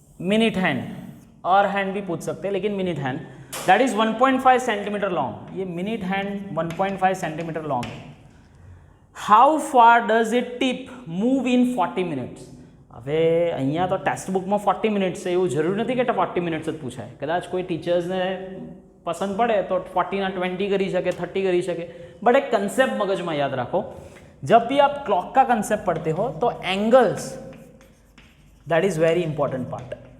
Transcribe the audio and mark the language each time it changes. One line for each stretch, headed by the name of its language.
Hindi: Minute hand और hand भी पूछ सकते हैं, लेकिन minute hand that is 1.5 centimetre long. ये मिनिट हैंड 1.5 सेंटीमीटर लॉन्ग है.
English: How far does it tip move in 40 minutes.
Gujarati: હવે અહીંયા તો ટેક્સ્ટ બુકમાં 40 મિનિટ્સ છે, એવું જરૂરી નથી કે 40 મિનિટ્સ જ પૂછાય. કદાચ કોઈ ટીચર્સને પસંદ પડે તો 40 ના 20 કરી શકે, 30 કરી શકે. બટ એક કન્સેપ્ટ મગજમાં યાદ રાખો,
Hindi: जब भी आप क्लॉक का कंसेप्ट पढ़ते हो तो angles that is very important part.